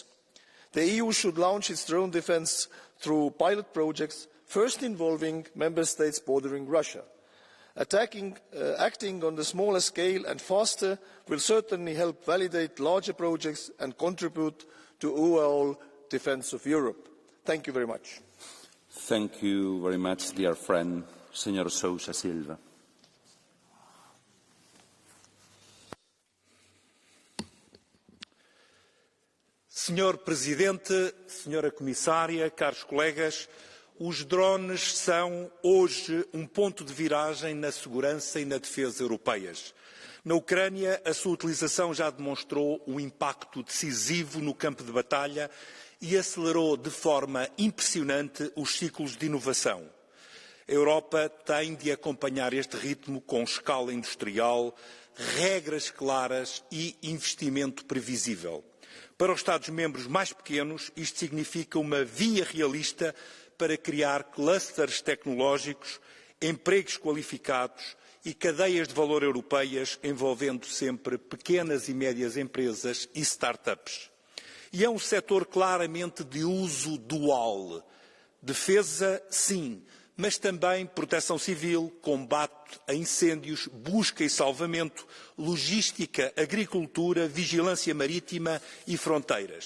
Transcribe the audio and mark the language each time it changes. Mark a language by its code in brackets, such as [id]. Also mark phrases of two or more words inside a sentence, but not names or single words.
[en] The EU should launch its drone defence through pilot projects, first involving member states bordering Russia. Acting on the smaller scale and faster will certainly help validate larger projects and contribute to overall defence of Europe. Thank you very much. Thank you very much, dear friend, Señor Sousa Silva. [pt] Senhor Presidente, Senhora Comissária, caros colegas, os drones são hoje um ponto de viragem na segurança e na defesa europeias. Na Ucrânia, a sua utilização já demonstrou um impacto decisivo no campo de batalha e acelerou de forma impressionante os ciclos de inovação. A Europa tem de acompanhar este ritmo com escala industrial, regras claras e investimento previsível. Para os Estados-membros mais pequenos, isto significa uma via realista para criar clusters tecnológicos, empregos qualificados e cadeias de valor europeias envolvendo sempre pequenas e médias empresas e startups. E é um setor claramente de uso dual. Defesa, sim, mas também proteção civil, combate a incêndios, busca e salvamento, logística, agricultura, vigilância marítima e fronteiras.